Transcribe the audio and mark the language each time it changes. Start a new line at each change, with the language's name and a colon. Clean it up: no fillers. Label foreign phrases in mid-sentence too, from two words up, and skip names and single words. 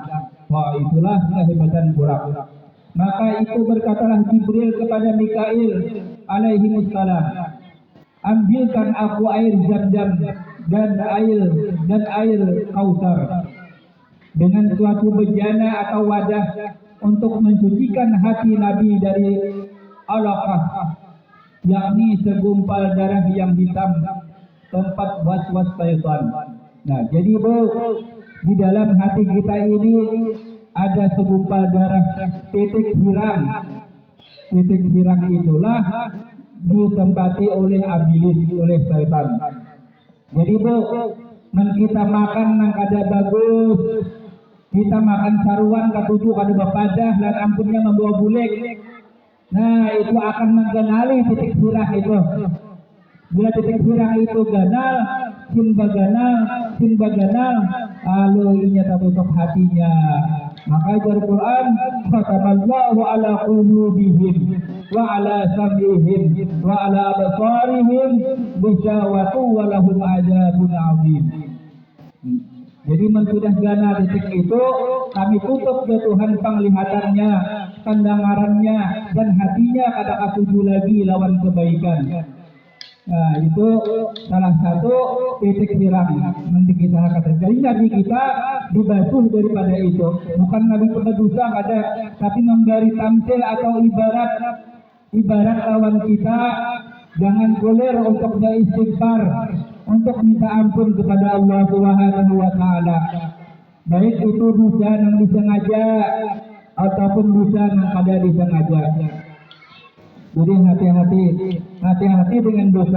Indonesian: Wah, itulah kehebatan burung. Maka itu berkatalah Jibril kepada Mikail alaihimussalam, "Ambilkan aku air Zam-Zam dan air Kautsar dengan suatu bejana atau wadah untuk mensucikan hati Nabi dari alaqah, yakni segumpal darah yang hitam, tempat was-was syaitan." Nah, jadi di dalam hati kita ini ada segumpal darah,
Banjar: titik hirang. Titik hirang
Indonesian: itulah ditempati oleh iblis, oleh syaitan.
Banjar: Jadi kita makan nang kada bagus, kita makan saruan katuju kada bapadah lan ampunnya membawa bulik.
Indonesian: Nah, itu akan menggenali
Banjar: titik hirang
Indonesian: itu.
Banjar: Bila titik hirang itu ganal, sin baganal, lalu inya tertutup hatinya.
Indonesian: Maka dari Quran,
Arabic: "ختم الله على قلوبهم وعلى سمعهم وعلى أبصارهم غشاوة ولهم عذاب عظيم."
Banjar: Jadi sudah ganal titik itu, kami tutup ke Tuhan penglihatannya, pendengarannya, dan hatinya kada katuju lagi lawan kebaikan.
Indonesian: Nah, itu salah satu
Banjar: titik hirang
Indonesian: nanti kita kata. Jadi Nabi kita dibasuh daripada itu. Bukan Nabi berdosa ada, tapi memberi tamsil atau ibarat lawan kita jangan goler untuk beristighfar, untuk minta ampun kepada Allah
Arabic: سبحانه وتعالى.
Indonesian: Baik itu dosa yang disengaja ataupun dosa yang kada disengaja. Jadi hati-hati dengan dosa.